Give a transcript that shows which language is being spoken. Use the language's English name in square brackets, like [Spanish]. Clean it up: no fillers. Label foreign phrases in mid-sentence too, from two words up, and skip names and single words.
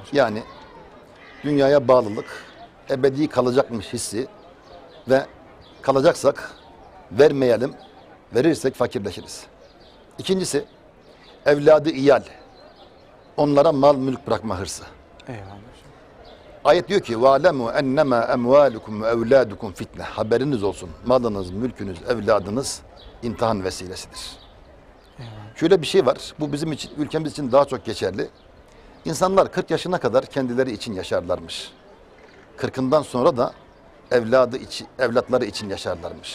[Turkish] Yani dünyaya bağlılık, ebedi kalacakmış hissi ve kalacaksak vermeyelim, verirsek fakirleşiriz. İkincisi evladı iyal, onlara mal mülk bırakma hırsı. Eyvallah hocam. Ayet diyor ki [Arabic] وَعَلَمُوا اَنَّمَا اَمْوَالُكُمْ وَاَوْلَادُكُمْ [Turkish] fitne. Haberiniz olsun, malınız, mülkünüz, evladınız imtihan vesilesidir. Şöyle bir şey var, bu bizim için, ülkemiz için daha çok geçerli. İnsanlar 40 yaşına kadar kendileri için yaşarlarmış. 40'ından sonra da evlatları için yaşarlarmış.